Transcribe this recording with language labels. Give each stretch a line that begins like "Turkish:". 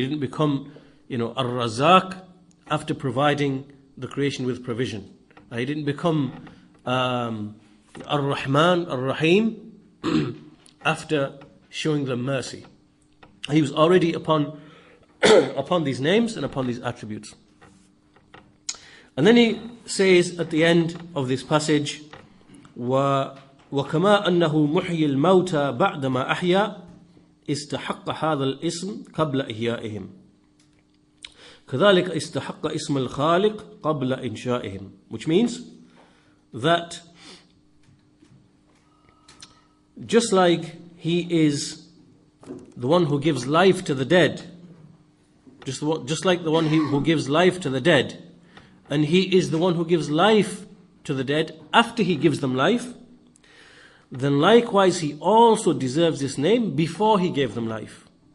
English: He didn't become Ar-Razaq after providing the creation with provision. He didn't become Ar-Rahman, Ar-Rahim after showing them mercy. He was already upon these names and upon these attributes. And then he says at the end of this passage,
Arabic: وَكَمَا أَنَّهُ مُحْيِي الْمَوْتَى بَعْدَمَا أَحْيَا استحق هذا الاسم قبل إحيائهم كذلك استحق اسم الخالق قبل إنشائهم.
English: Which means that just like He is the one who gives life to the dead, just like the one who gives life to the dead, and He is the one who gives life to the dead after He gives them life, then likewise He also deserves this name before He gave them life.